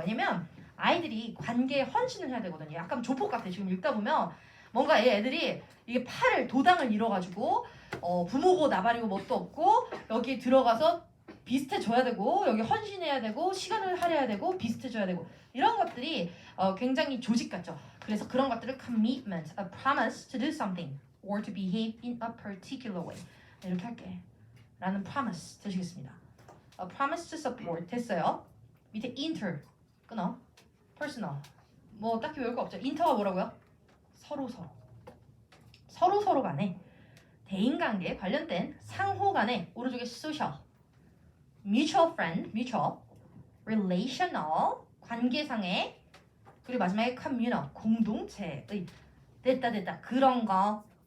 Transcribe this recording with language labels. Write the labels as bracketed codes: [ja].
[ko] 왜냐면 아이들이 관계에 헌신을 해야 되거든요. 약간 조폭 같아. 지금 읽다 보면 뭔가 애들이 이게 팔을 도당을 잃어가지고 부모고 나발이고 뭣도 없고 여기 들어가서 비슷해져야 되고 여기 헌신해야 되고 시간을 할애해야 되고 비슷해져야 되고 이런 것들이 굉장히 조직 같죠. 그래서 그런 것들을 [en] commitment, a promise to do something or to behave in a particular way [ko] 이렇게 할게 라는 [en] promise [ko] 되시겠습니다. [en] A promise to support [ko] 됐어요. 밑에 inter 끊어 personal 뭐 딱히 외울 거 없죠. inter가 뭐라고요? 서로 간에 대인관계에 관련된 상호 간에 오른쪽에 social mutual friend, mutual relational 관계상의 그리고 마지막에 communal 공동체의 됐다 그런 거.